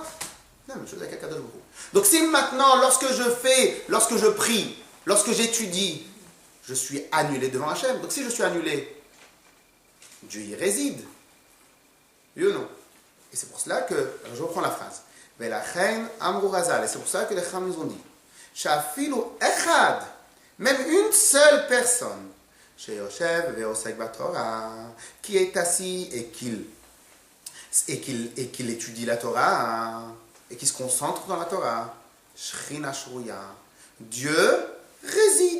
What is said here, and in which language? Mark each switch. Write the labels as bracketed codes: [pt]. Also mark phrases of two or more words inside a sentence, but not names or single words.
[fr] Non, même chose avec [he] הקדוש ברוך הוא. [fr] Donc si maintenant, lorsque je prie, lorsque j'étudie, je suis annulé devant Hachem. Donc si je suis annulé, Dieu y réside. Oui ou non? Et c'est pour cela que, alors je reprends la phrase. [he] ולכן אמרו רז"ל. [fr] Et c'est pour ça que les Chacham nous ont dit, [he] שאפילו אחד, [fr] même une seule personne, [he] שיושב ועוסק בתורה, [fr] qui est assis et qu'il étudie la Torah, et qui se concentre dans la Torah, [he] שכינה שרויה, [fr] Dieu réside.